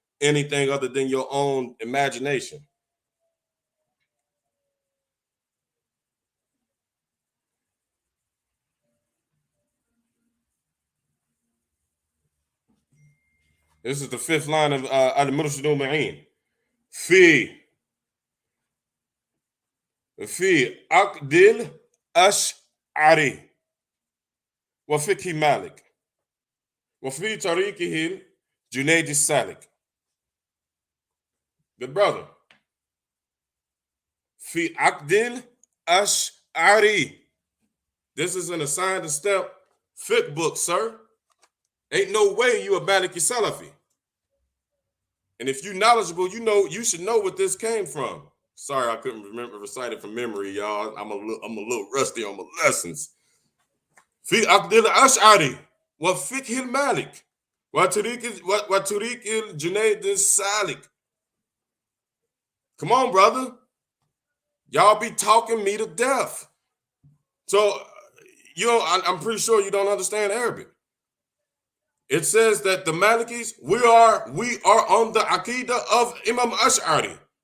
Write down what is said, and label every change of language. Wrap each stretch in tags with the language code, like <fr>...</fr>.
<en>anything other than your own imagination. This is the fifth line of Al-Murshid al-Ma'in.</en> <ar>في في عقد الأشعري وفقه مالك وفي طريقه الجنيد السالك.</ar> <en>Good brother.</en> <ar>في عقد الأشعري.</ar> <en>This is an assigned step fiqh book, sir. Ain't no way you a Maliki Salafi. And if you knowledgeable, you should know what this came from. Sorry, I couldn't recite it from memory, y'all. I'm a little rusty on my lessons.</en> <ar>في عقد الأشعري وفقه المالك وطريق الجنيد السالك.</ar> <en>Come on, brother. Y'all be talking me to death. So, I'm pretty sure you don't understand Arabic. It says that the Malikis, we are on the Aqidah of Imam Ash'ari.</en>